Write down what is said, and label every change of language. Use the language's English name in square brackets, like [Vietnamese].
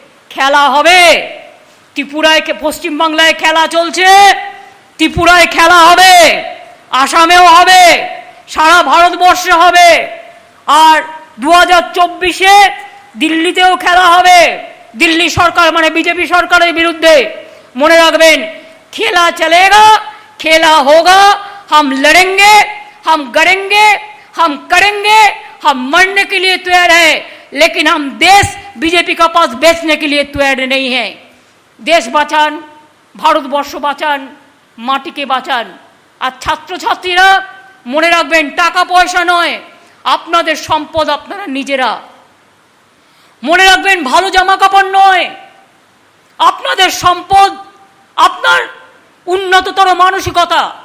[Bangla] খেলা হবে ত্রিপুরায়, পশ্চিমবাংলায় খেলা চলছে, ত্রিপুরায় খেলা হবে, আসামেও হবে, সারা ভারতবর্ষে হবে। আর 2024-এ দিল্লিতেও খেলা হবে, দিল্লি সরকার মানে বিজেপি সরকারের বিরুদ্ধে। মনে রাখবেন, [Hindi] খেলা চলেगा, खेला होगा, हम लड़ेंगे, हम गड़ेंगे, हम करेंगे, हम मरने के लिए तैयार है, लेकिन हम देश बीजेपी का पास बेचने के लिए तैयार नहीं है। [Bangla] देश বাঁচান, ভারতবর্ষ বাঁচান, মাটিকে বাঁচান। আর ছাত্রছাত্রীরা মনে রাখবেন, টাকা পয়সা নয়, আপনাদের সম্পদ আপনারা নিজেরা। মনে রাখবেন, ভালো জামা কাপড় নয়, আপনাদের সম্পদ আপনার উন্নততর মানসিকতা।